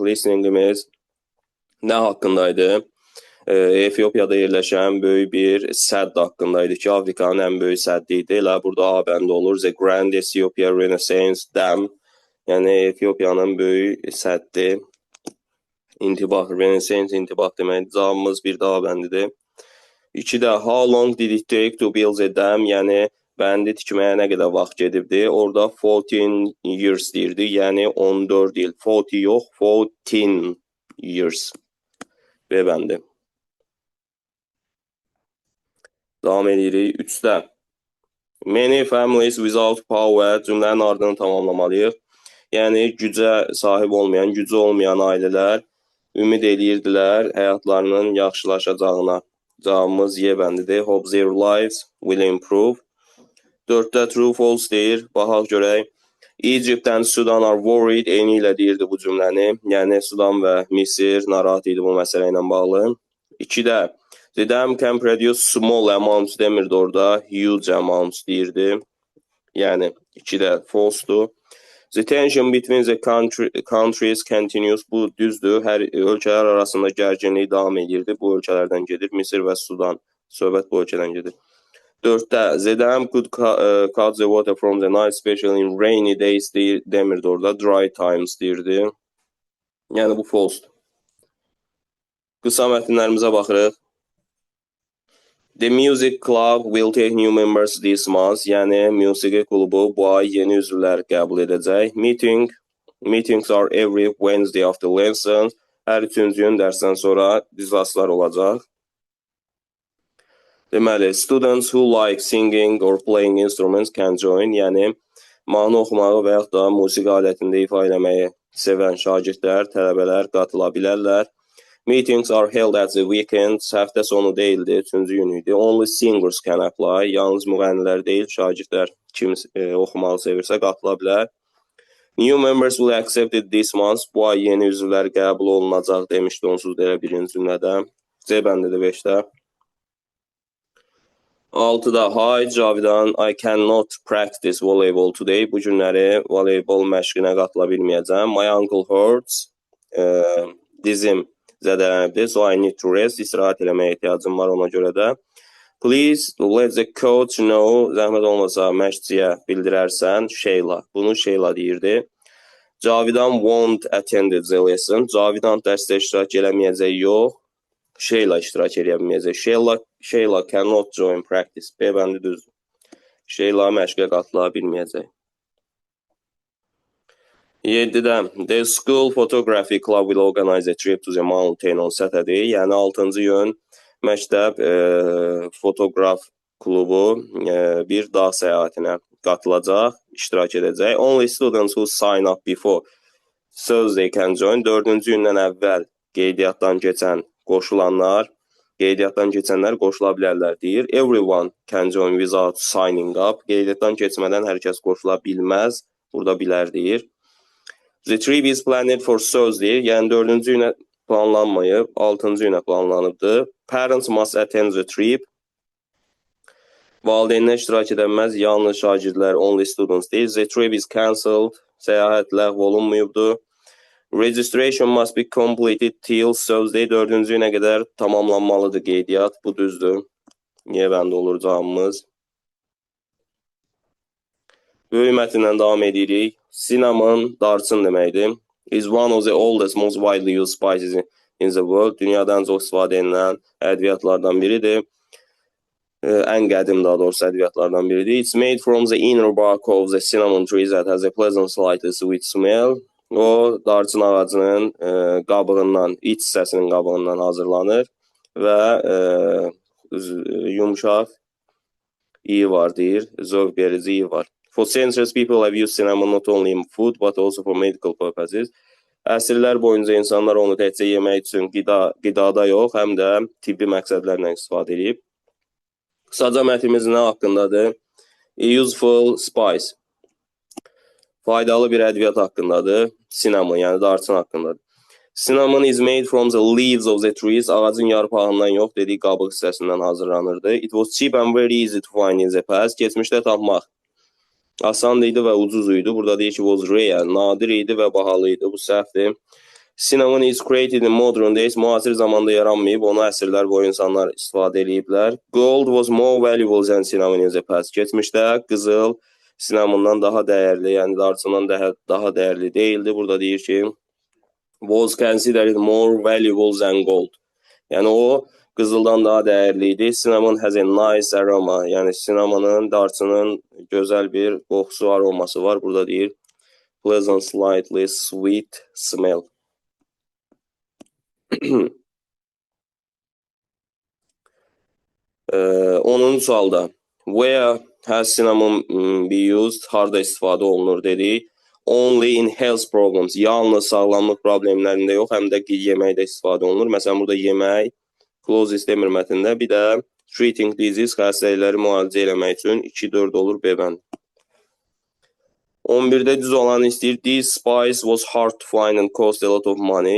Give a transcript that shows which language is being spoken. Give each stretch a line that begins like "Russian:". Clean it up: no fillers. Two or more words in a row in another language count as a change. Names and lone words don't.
Azerbaijani: Listeningimiz nə haqqındaydı? Efiopiyada yerləşən böyük bir sədd haqqındaydı ki, Afrikanın ən böyük səddi idi. Elə burada A bəndi olur.
English: The Grand Ethiopia Renaissance Dam.
Azerbaijani: Yəni Efiopiyanın böyük səddi. İntibah, Renaissance intibah deməkdir. Cavabımız bir də A bəndidir.
English: 2-də How long did it take to build a dam?
Azerbaijani: Yəni bəndi tikməyə nə qədər vaxt gedibdi? Orada 14 years deyirdi. Yəni 14 il. 40 yox, 14 years. B bəndi. Davam edirik. 3-də
English: Many families without power
Azerbaijani: cümlənin ardını tamamlamalıyıq. Yəni gücə sahib olmayan, gücü olmayan ailələr ümid edirdilər həyatlarının yaxşılaşacağına. Cavabımız Y bəndidir.
English: Hope their lives will improve.
Azerbaijani: 4-də
English: true false
Azerbaijani: deyir. Baxaq görək.
English: Egypt and Sudan are worried.
Azerbaijani: Eyni ilə deyirdi bu cümləni. Yəni Sudan və Misir narahat idi bu məsələ ilə bağlı.
English: 2-də The dam can produce small amounts
Azerbaijani: demirdi orada.
English: Huge amounts
Azerbaijani: deyirdi. Yəni 2-də false-dur.
English: The tension between the countries continues.
Azerbaijani: Bu düzdür. Hər ölkələr arasında gərginlik davam edirdi. Bu ölkələrdən gedir. Misir və Sudan. Söhbət bu ölkədən gedir.
English: 4-də The dam could cut the water from the Nile, especially in rainy days
Azerbaijani: demirdi orada.
English: Dry times
Azerbaijani: deyirdi. Yəni bu false-dur. Qısa mətnlərimizə baxırıq.
English: The music club will take new members this month.
Azerbaijani: Yəni musiqi klubu bu ay yeni üzvlər qəbul edəcək.
English: Meetings are every Wednesday after lessons.
Azerbaijani: Hər üçüncü gün dərsdən sonra dizaslar olacaq. Deməli,
English: students who like singing or playing instruments can join.
Azerbaijani: Yəni mahnı oxumağı və yaxud da musiqi alətində ifa eləməyi sevən şagirdlər, tələbələr qatıla bilərlər.
English: Meetings are held at the weekends.
Azerbaijani: Həftə sonu deyildi, 3-cü gün idi.
English: Only singers can apply.
Azerbaijani: Yalnız müğənnilər deyil, şagirdlər kim oxumağı sevirsə qatıla bilər.
English: New members will accepted this month.
Azerbaijani: Bu ay yeni üzvlər qəbul olunacaq demişdi onsuz da elə birinci cümlədə. C bəndidir 5-də. 6-da Hi Cavidan,
English: I cannot practice volleyball today.
Azerbaijani: Bu günləri voleybol məşqinə qatıla bilməyəcəm.
English: My ankle hurts.
Azerbaijani: Dizim zədələnibdir.
English: So I need to rest.
Azerbaijani: İstirahat eləməyə ehtiyacım var ona görə də.
English: Please let the coach know.
Azerbaijani: Zəhmət olmasa məşqçiyə bildirərsən. Şeyla. Bunu Şeyla deyirdi.
English: Cavidan won't attend the lesson.
Azerbaijani: Cavidan dərsdə iştirak eləməyəcək yox. Şeyla iştirak eləyə bilməyəcək.
English: Şeyla cannot join practice.
Azerbaijani: B bəndi düzdür. Şeyla məşqə qatıla bilməyəcək.
English: 7-də The school photography club will organize a trip to the mountain on Saturday.
Azerbaijani: Yəni 6-cı gün məktəb fotoqraf klubu bir dağ səyahətinə qatılacaq, iştirak edəcək.
English: Only students who sign up before Thursday can join.
Azerbaijani: 4-cü gündən əvvəl qeydiyyatdan keçənlər qoşula bilərlər deyir.
English: Everyone can join without signing up.
Azerbaijani: Qeydiyyatdan keçmədən hər kəs qoşula bilməz. Burada bilər deyir.
English: The trip is planned for Thursday.
Azerbaijani: Yəni 4-cü günə planlanmayıb, 6-cı günə planlanıbdır.
English: Parents must attend the trip.
Azerbaijani: Valideynlər iştirak edəməz, yalnız şagirdlər,
English: only students
Azerbaijani: deyil.
English: The trip is cancelled.
Azerbaijani: Səyahət ləğv olunmuyubdur.
English: Registration must be completed till Thursday.
Azerbaijani: 4-cü günə qədər tamamlanmalıdır qeydiyyat. Bu düzdür. Niyə bəndə olur cavabımız? Böyük mətndən davam edirik. Cinnamon, darçın deməkdir.
English: Is one of the oldest, most widely used spices in the world.
Azerbaijani: Dünyada ən çox istifadə edilən ədviyyatlardan biridir. Ən qədim, daha doğrusu, ədviyyatlardan biridir.
English: It's made from the inner bark of the cinnamon tree that has a pleasant, slightly sweet smell.
Azerbaijani: O, darçın ağacının qabığından, iç hissəsinin qabığından hazırlanır və yumşaq iyi var deyir, zövq verici iyi var.
English: For centuries, people have used cinnamon not only in food, but also for medical purposes.
Azerbaijani: Əsrlər boyunca insanlar onu təkcə yemək üçün qidada yox, həm də tibbi məqsədlərlə istifadə edib. Qısaca mətnimiz nə haqqındadır?
English: A useful spice.
Azerbaijani: Faydalı bir ədviyyat haqqındadır. Cinnamon, yəni darçın haqqındadır.
English: Cinnamon is made from the leaves of the trees.
Azerbaijani: Ağacın yarpağından yox, dedik, qabıq hissəsindən hazırlanırdı.
English: It was cheap and very easy to find in the past.
Azerbaijani: Keçmişdə tapmaq asan idi və ucuz idi. Burada deyir ki,
English: was rare,
Azerbaijani: nadir idi və bahalı idi. Bu səhvdir.
English: Cinnamon is created in modern days.
Azerbaijani: Müasir zamanda yaranmayıb. Onu əsrlər boyu insanlar istifadə ediblər.
English: Gold was more valuable than cinnamon in the past.
Azerbaijani: Keçmişdə qızıl cinnamondan daha dəyərli, yəni darçından daha dəyərli deyildi. Burada deyir ki,
English: was considered more valuable than gold.
Azerbaijani: Yəni o qızıldan daha dəyərli idi.
English: Cinnamon has a nice aroma.
Azerbaijani: Yəni cinnamonun, darçının gözəl bir qoxusu, aroması var. Burada deyir
English: pleasant, slightly sweet smell. 10-cu sualda where has cinnamon be used?
Azerbaijani: Harda istifadə olunur dedik.
English: Only in health problems.
Azerbaijani: Yalnız sağlamlıq problemlərində yox, həm də yeməkdə istifadə olunur. Məsələn, burada yemək, clauses demir mətndə. Bir də
English: treating disease,
Azerbaijani: xəstəlikləri müalicə eləmək üçün 2-4 olur B bəndi. 11-də düz olanı istəyir.
English: This spice was hard to find and cost a lot of money.